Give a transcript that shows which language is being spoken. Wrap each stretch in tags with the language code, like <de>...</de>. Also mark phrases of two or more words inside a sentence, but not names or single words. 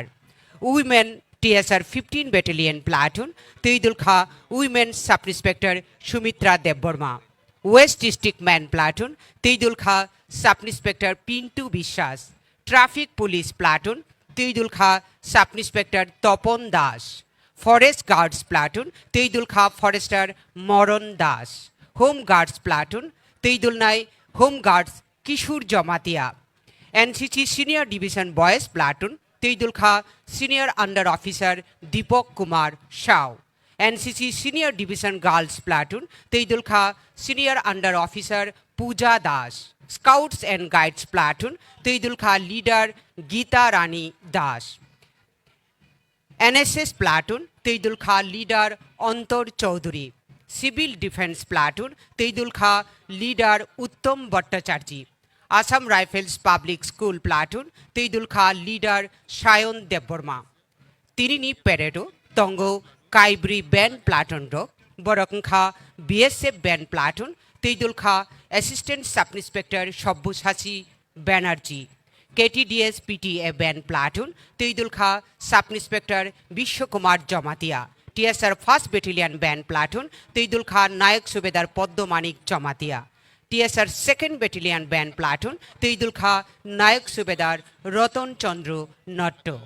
<en>Women TSR 15 Battalion Platoon, Teidulkha Women Sub Inspector Shumitra Debborma. West District Man Platoon, Teidulkha Sub Inspector Pintu Bishas. Traffic Police Platoon, Teidulkha Sub Inspector Topon Das. Forest Guards Platoon, Teidulkha Forester Moron Das. Home Guards Platoon, Teidulnai Home Guards Kishur Jamatia. NCC Senior Division Boys Platoon, Teidulkha Senior Under Officer Deepak Kumar Shao. NCC Senior Division Girls Platoon, Teidulkha Senior Under Officer Pooja Das. Scouts and Guides Platoon, Teidulkha Leader Geeta Rani Das. NSS Platoon, Teidulkha Leader Antor Chaudhuri. Civil Defense Platoon, Teidulkha Leader Uttam Bhattacharjee.</en> <trp>আসাম রাইফেলস পাবলিক স্কুল প্লাটুন তৈদুল খা লিডার সায়ন দেববর্মা তিরিনি প্যারেডো তঙ্গ কাইব্রি ব্যান্ড</trp> <en>প্লাটুন</en> <trp>রক বরকং খা</trp> <en>BSF Band Platoon</en> <trp>তৈদুল খা</trp> <en>Assistant Sub Inspector সব্যসাচী ব্যানার্জি KTDS PTA Band Platoon</en> <trp>তৈদুল খা</trp> <en>Sub Inspector বিশ্বকুমার জমাতিয়া TSR First Battalion Band Platoon</en> <trp>তৈদুল খা</trp> <en>Naik Subedar পদ্মমানিক জমাতিয়া TSR Second Battalion Band Platoon</en> <trp>তৈদুল খা</trp> <en>Naik Subedar রতন চন্দ্র নট্ট।</en>